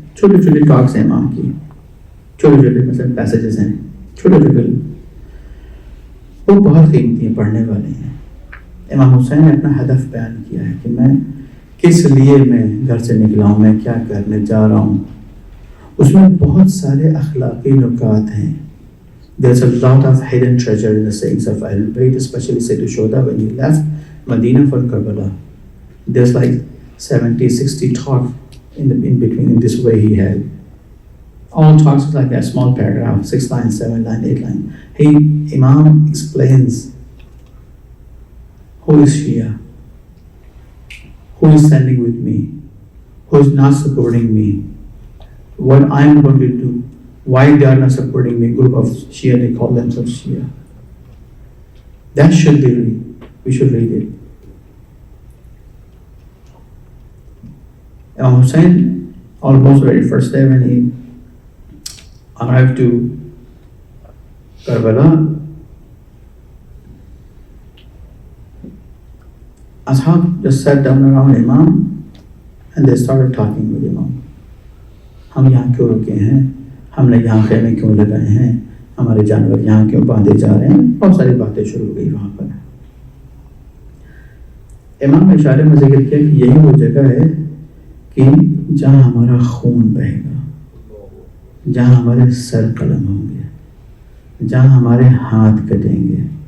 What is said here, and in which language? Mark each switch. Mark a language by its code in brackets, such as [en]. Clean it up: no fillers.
[ur] چھوٹے چھوٹے ٹاکس ہیں امام کی، چھوٹے چھوٹے مثلا پیسیجز ہیں، چھوٹے چھوٹے، وہ بہت قیمتی ہیں، پڑھنے والے ہیں. امام حسین نے اپنا ہدف بیان کیا ہے کہ میں کس لیے میں گھر سے نکلا ہوں، میں کیا کرنے جا رہا ہوں. اس میں بہت سارے اخلاقی نکات ہیں. [en] There's a lot of hidden treasure in the sayings of Ahlul Bayt, especially Sayyid Shuhada when he left Medina for Karbala. There's like 70-60 talks in between in this way he had. All talks like a small paragraph, 6 lines, 7 lines, 8 lines. Imam explains who is Shia, who is standing with me, who is not supporting me, what I am going to do, why they are not supporting me. Group of Shia, they call themselves Shia. That should be read. We should read it. Imam Hussein, almost very first day when he arrived to Karbala, Ashab just sat down around Imam and they started talking with Imam. [ur] ہم یہاں کیوں رکے ہیں، ہم نے یہاں خیمے کیوں لگائے ہیں، ہمارے جانور یہاں کیوں باندھے جا رہے ہیں، بہت ساری باتیں شروع ہو گئی وہاں پر. امام نے اشارے میں ذکر کیا کہ یہی وہ جگہ ہے کہ جہاں ہمارا خون بہے گا، جہاں ہمارے سر قلم ہوں گے، جہاں ہمارے ہاتھ کٹیں گے.